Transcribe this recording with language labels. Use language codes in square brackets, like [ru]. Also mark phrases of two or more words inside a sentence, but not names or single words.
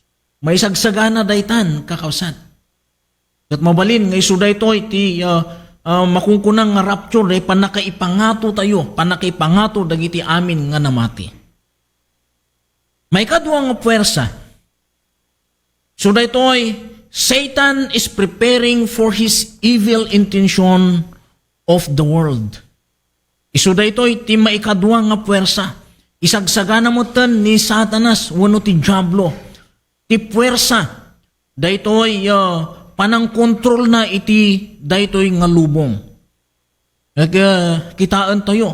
[ilo] May sagsagana daytan kakawsat. Kat mabalin nga isu dayto iti makungkunang nga [en] rapture day [ilo] panakaipangato tayo, panakaipangato dagiti amin nga namati. May kadwa nga puwersa. [en] So daytoy Satan is preparing for his evil intention of the world. [ilo] Isu daytoy ti maikadwa nga puwersa. Isagsagana mo tan ni Satanas wenno ti Diablo. Ti puwersa daytoy panang kontrol na iti daytoy nga lubong. Kitaan tayo.